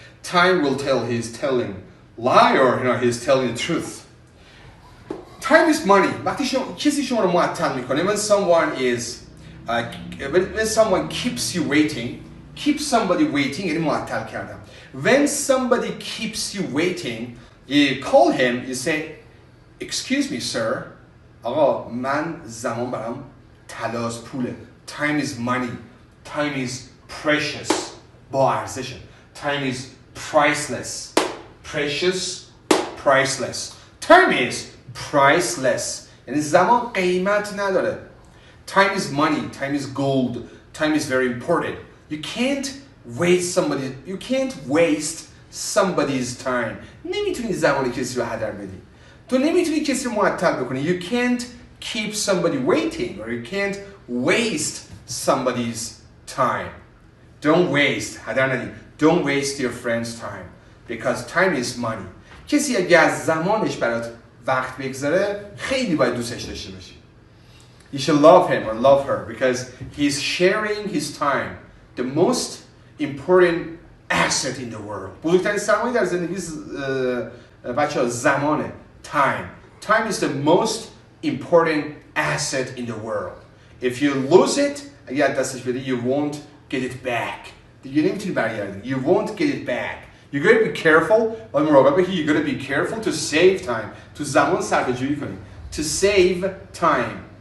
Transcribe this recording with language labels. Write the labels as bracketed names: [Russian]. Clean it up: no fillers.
[English] Time will tell he's telling lie or he's telling the truth. Time is money. [Persian] وقتی کسی شما رو معطل میکنه, [English] when someone keeps you waiting, keep somebody waiting, [Persian] یعنی معطل کردم. [English] When somebody keeps you waiting, you call him, you say, excuse me, sir. [Persian] آقا من زمان برام طلاست پوله. [English] Time is money. Time is precious. [Persian] با ارزشه. [English] Time is priceless. Precious, priceless. Time is priceless. [Persian] یعنی زمان قیمت نداره. [English] Time is money. Time is gold. Time is very important. You can't waste somebody's time. [Persian] نمیتونی زمان کسی رو هدر بدی. تو نمیتونی کسی رو معطل بکنی. [English] You can't keep somebody waiting or you can't waste somebody's time. Don't waste. [Persian] هدر ندی. [English] Don't waste your friend's time because time is money. [Persian] کسی اگه از زمانش برات وقت بگذاره خیلی باید دوستش داشته باشی. [English] You should love him or love her because he's sharing his time, the most important asset in the world. [Persian] بزرگترین سرمایه در زندگی بچه‌ها زمانه. [English] Time is the most important asset in the world. If you lose it, [Persian] اگه دستش بدی, [English] you won't get it back. [Persian] دیگه نمیتونی برگردی. [English] You won't get it back. You gotta be careful. [Persian] باید مراقب باشی. [English] You gotta be careful to save time. [Persian] تو زمان صرفه‌جویی کنی. [English] To save time.